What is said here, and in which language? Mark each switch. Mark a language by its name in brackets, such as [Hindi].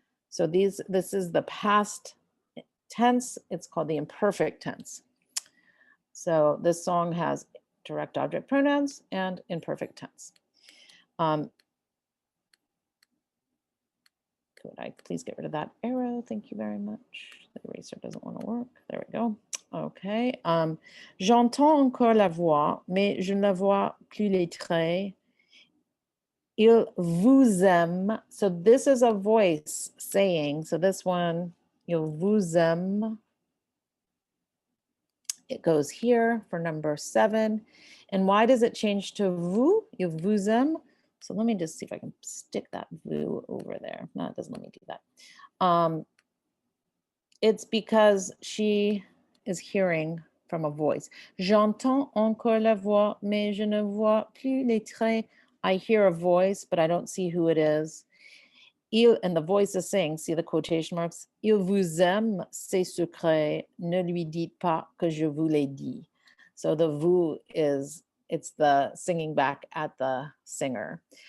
[English] So this is the past tense. It's called the imperfect tense. So this song has direct object pronouns and imperfect tense. Could I please get rid of that arrow? Thank you very much. The eraser doesn't want to work. There we go. Okay. [French] J'entends encore la voix, mais je ne vois plus les traits. Il vous aime. [English] So this is a voice saying. So this one, [French] il vous aime. [English] It goes here for number 7. And why does it change to vous? [French] Il vous aime. [English] So let me just see if I can stick that vous over there. No, it doesn't let me do that. It's because she is hearing from a voice. [French] J'entends encore la voix, mais je ne vois plus les traits. [English] I hear a voice, but I don't see who it is. [French] Il, [English] and the voice is saying, see the quotation marks, [French] il vous aime, c'est secret, ne lui dites pas que je vous l'ai dit. [English] So the vous is, it's the singing back at the singer.